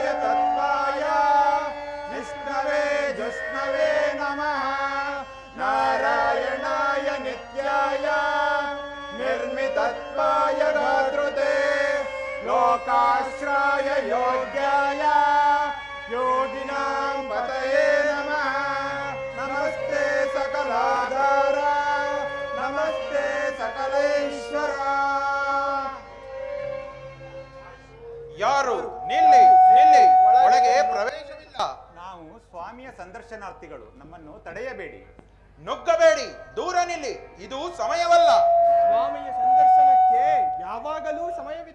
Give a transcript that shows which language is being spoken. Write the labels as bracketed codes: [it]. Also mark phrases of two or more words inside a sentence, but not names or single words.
[sa] तत्वाय विष्णवे जुष्णवे नमः नारायणाय नित्याय निर्मितत्वाय धातृते लोकाश्राय योग्याय योगिनां पतये नमः नमस्ते सकलाधार नमस्ते सकलेश्वर [kn] ಯಾರು ನಿಲ್ಲಿ ನಿಲ್ಲಿ ಒಳಗೆ ಪ್ರವೇಶವಿಲ್ಲ. ನಾವು ಸ್ವಾಮಿಯ ಸಂದರ್ಶನಾರ್ಥಿಗಳು, ನಮ್ಮನ್ನು ತಡೆಯಬೇಡಿ. ನುಗ್ಗಬೇಡಿ, ದೂರ ನಿಲ್ಲಿ, ಇದು ಸಮಯವಲ್ಲ. ಸ್ವಾಮಿಯ ಸಂದರ್ಶನಕ್ಕೆ ಯಾವಾಗಲೂ ಸಮಯವಿದೆ.